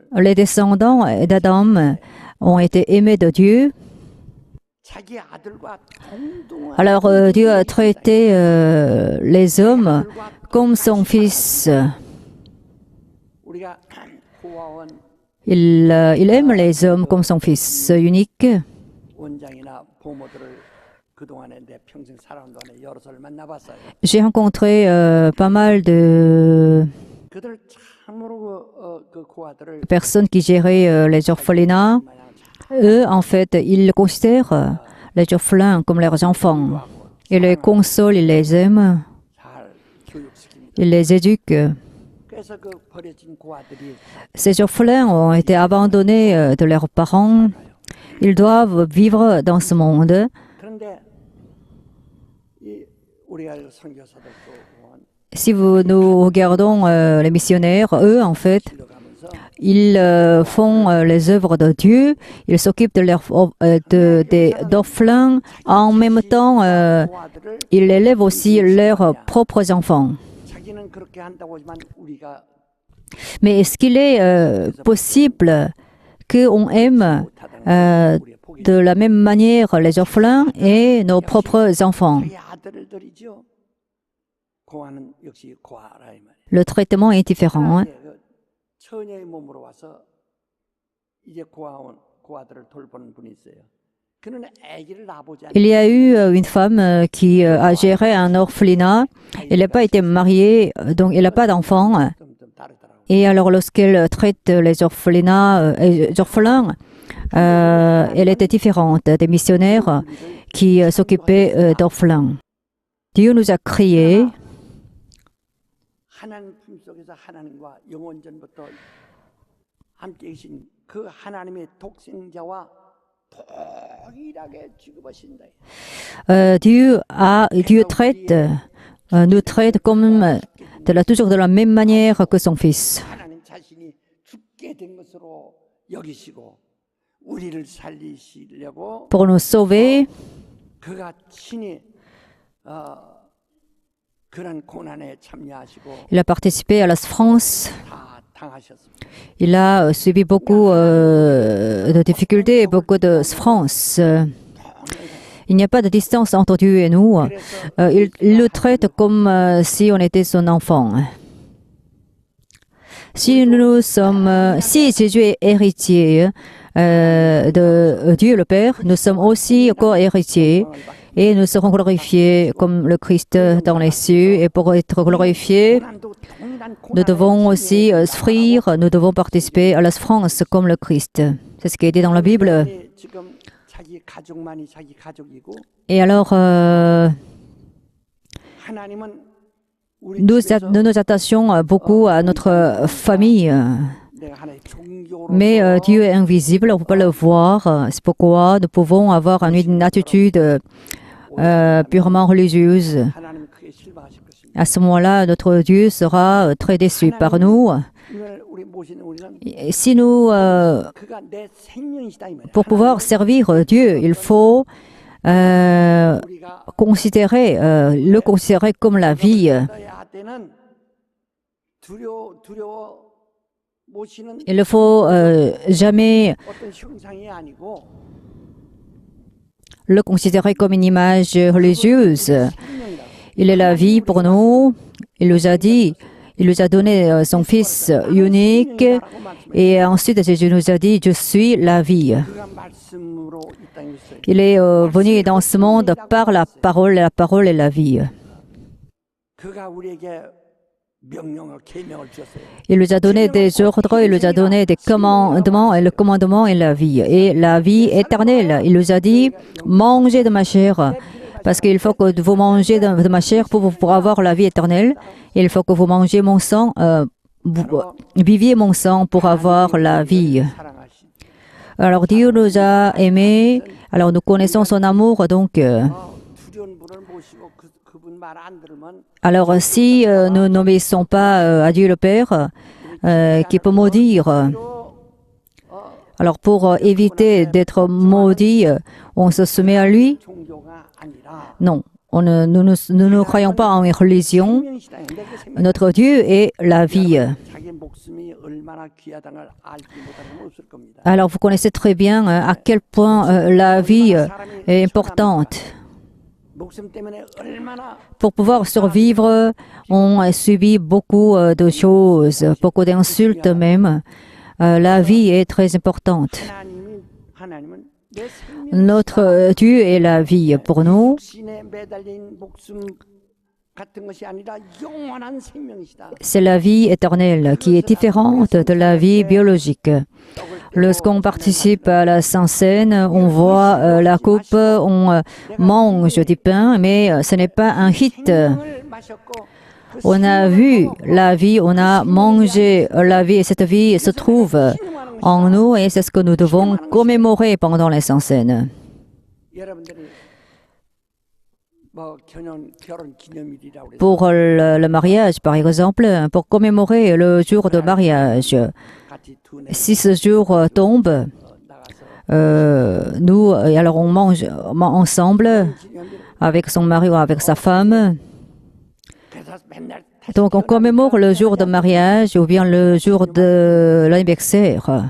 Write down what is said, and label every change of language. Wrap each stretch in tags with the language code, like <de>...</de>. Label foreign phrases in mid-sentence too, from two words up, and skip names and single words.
<fr>les descendants d'Adam ont été aimés de Dieu.</fr> <ko>자기 아들과 동등한</ko> <fr>Alors Dieu a traité les hommes comme son fils.</fr> <ko>우리가 고아원</ko> <fr>Il aime les hommes comme son fils unique.</fr> <ko>원장이나 부모들을 그동안에 내 평생 살아온 동안에 여럿을 만나봤어요.</ko> <fr>J'ai rencontré pas mal de</fr> <ko>그들 참으로 그 고아들을</ko> <fr>personnes qui géraient les orphelinats.</fr> <ko>마냥</ko> <fr>Eux, en fait, ils considèrent les orphelins comme leurs enfants. Ils les consolent, ils les aiment,</fr> <ko>잘 교육시킵니다.</ko> <fr>ils les éduquent.</fr> <ko>그래서 그 버려진 고아들이</ko> <fr>Ces orphelins ont été abandonnés de leurs parents. Ils doivent vivre dans ce monde.</fr> <ko>그런데 이 우리가 선교사들도 보면</ko> <fr>Si nous regardons les missionnaires, eux, en fait,</fr> <ko>길러가면서</ko> <fr>ils font les œuvres de Dieu, ils s'occupent des orphelins, en même temps,</fr> <ko>고아들을</ko> <fr>ils élèvent aussi leurs propres enfants.</fr> <ko>자기는 그렇게 한다고 하지만 우리가</ko> <fr>Mais est-ce qu'il est possible qu'on aime</fr> <ko>우리의 복이</ko> <fr>de la même manière les orphelins et nos propres enfants?</fr> <ko>자기 아들들이죠. 고아는 역시 고아라 이 말이에요.</ko> <fr>Le traitement est différent.</fr> <ko>이제 그 처녀의 몸으로 와서 이제 고아들을 돌보는 분이 있어요. 그는 아기를 낳아보지</ko> <fr>Il y a eu une femme qui a géré un orphelinat. Elle n'a pas été mariée, donc elle n'a pas d'enfant.</fr> <ko>좀 다르더라고요.</ko> <fr>Et alors, lorsqu'elle traite les orphelins, elle était différente des missionnaires qui s'occupaient d'orphelins. Dieu nous a créés.</fr> <ko>하나님 품속에서 하나님과 영원전부터 함께 계신 그 하나님의 독생자와 동일하게 취급하신다.</ko> <fr>Dieu traite, nous traite comme toujours de la même manière que son Fils.</fr> <ko>하나님 자신이 죽게 된 것으로 여기시고 우리를 살리시려고</ko> <fr>Pour nous sauver,</fr> <ko>그가 친히 그런 고난에 참여하시고</ko> <fr>il a participé à la souffrance.</fr> <ko>다 당하셨습니다.</ko> <fr>Il a subi beaucoup de difficultés et beaucoup de souffrances. Il n'y a pas de distance entre Dieu et nous. Il le traite comme si on était son enfant. Si Jésus est héritier de Dieu le Père, nous sommes aussi co-héritiers et nous serons glorifiés comme le Christ dans les cieux. Et pour être glorifiés,</fr> <ko>고난도 동일한</ko> <fr>nous devons</fr> <ko>고난을</ko> <fr>aussi souffrir, nous devons participer à la souffrance comme le Christ. C'est ce qui est dit dans la Bible.</fr> <ko>인간이 지금 자기 가족만이 자기 가족이고</ko> <fr>Et alors,</fr> <ko>하나님은 우리</ko> <fr>Nous</fr> <ko>집에서</ko> <fr>nous attachons beaucoup à notre famille,</fr> <ko>내가 하나의 종교로서</ko> <fr>mais Dieu est invisible, on ne peut pas le voir. C'est pourquoi nous pouvons avoir une attitude purement religieuse.</fr> <ko>하나님은 크게 실망하실 것입니다.</ko> <fr>À ce moment-là, notre Dieu sera très déçu par nous.</fr> <ko>우리 모시는 우리는</ko> <fr>Et si nous,</fr> <ko>그가 내 생명이시다 이 말이야.</ko> <fr>pour pouvoir servir Dieu, il faut</fr> <ko>우리가</ko> <fr>le considérer comme la vie.</fr> <ko>떠야 때는 두려워 모시는</ko> <fr>Il ne faut jamais</fr> <ko>어떤 형상이 아니고</ko> <fr>le considérer comme une image religieuse.</fr> <ko>생명이다.</ko> <fr>Il est la vie pour nous. Il nous a dit, il nous a donné son Fils unique. Et ensuite, Jésus nous a dit, je suis la vie.</fr> <ko>그가 말씀으로 이 땅에 있어요.</ko> <fr>Il est venu dans ce monde par la parole est la vie.</fr> <ko>그가 우리에게 명령을 계명을 주셨어요.</ko> <fr>Il nous a donné des ordres, il nous a donné des commandements, et le commandement est la vie. Et la vie éternelle, il nous a dit, mangez de ma chair, parce qu'il faut que vous mangez de ma chair pour avoir la vie éternelle. Il faut que vous mangez mon sang, viviez mon sang pour avoir la vie.</fr> <ko>사랑하신</ko> <fr>Alors Dieu nous a aimés, alors nous connaissons son amour, donc...</fr> <ko>두려운 분을 모시고 그분 말 안 들으면</ko> <fr>Alors, si nous n'obéissons pas à Dieu le Père, qui peut maudire, alors pour éviter d'être maudit, on se soumet à lui?</fr> <ko>종교가 아니라</ko> <fr>Non, nous ne croyons pas en une religion.</fr> <ko>생명이시다. 내게 생명.</ko> <fr>Notre Dieu est la vie.</fr> <ko>자기 목숨이 얼마나 귀하다는 걸 알지 못하는 건 없을 겁니다.</ko> <fr>Alors, vous connaissez très bien à quel point la vie est importante.</fr> <ko>목숨 때문에 얼마나</ko> <fr>Pour pouvoir survivre, on a subi beaucoup de choses, beaucoup d'insultes même. La vie est très importante.</fr> <ko>하나님은 내 생명</ko> <fr>Notre Dieu est la vie pour nous.</fr> <ko>신에 매달린 목숨 같은 것이 아니라 영원한 생명이시다.</ko> <fr>C'est la vie éternelle qui est différente de la vie biologique. Lorsqu'on participe à la Sainte Seine, on voit la coupe, on mange du pain, mais ce n'est pas un rite.</fr> <ko>생명을 마셨고 그</ko> <fr>On a vu la vie, on a mangé la vie et cette vie se trouve en nous et c'est ce que nous devons commémorer pendant la Sainte Seine.</fr> <ko>여러분들이 뭐 결혼 기념일이라고 그래서</ko> <fr>Pour le mariage, par exemple, pour commémorer le jour de mariage,</fr> <ko>같이 두뇌</ko> <fr>si ce jour tombe,</fr> <ko>나가서</ko> <fr>nous, alors on mange ensemble</fr> <ko>기념일</ko> <fr>avec son mari ou avec sa femme.</fr> <ko>그래서 맨날</ko> <fr>Donc on commémore le jour de mariage ou bien le jour de l'anniversaire.</fr>